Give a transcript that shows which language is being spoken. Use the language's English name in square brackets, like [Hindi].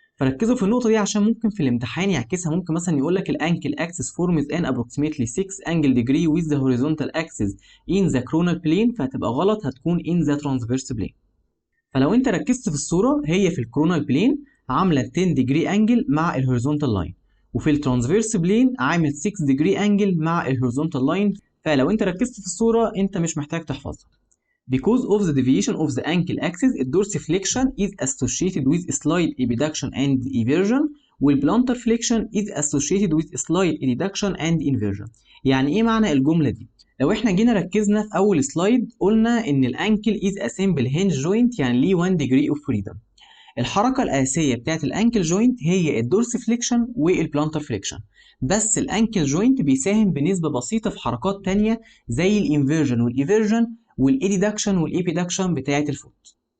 [Arabic] فركزوا في النقطة دي عشان ممكن في الامتحان يعكسها، ممكن مثلا يقول لك الانكل اكسس [English] forms an approximately 6 angle degree with the horizontal axis in the coronal plane، [Arabic] فهتبقى غلط، هتكون [English] in the transverse plane. [Arabic] فلو انت ركزت في الصورة هي في الكرونال بلين عاملة 10 ديجري انجل مع الهوريزونتال لاين، وفي الترانسفيرس بلين عامل 6 ديجري انجل مع الهوريزونتال لاين. فلو انت ركزت في الصورة انت مش محتاج تحفظها. [English] Because of the deviation of the ankle axis, dorsiflexion is associated with slight abduction and eversion، والplantar flexion is associated with slight adduction and inversion. [Arabic] يعني ايه معنى الجملة دي؟ لو احنا جينا ركزنا في اول سلايد قلنا ان الانكل [English] is a simple hinge joint، [Arabic] يعني ليه [English] 1 degree of freedom. [Arabic] الحركة الأساسية بتاعت الانكل جوينت هي الدورسيفليكشن والبلانتر فليكشن، بس الانكل جوينت بيساهم بنسبة بسيطة في حركات تانية زي الانفيرجن والايفيرجن والإيديدكشن والإيبيدكشن بتاعة الفوت.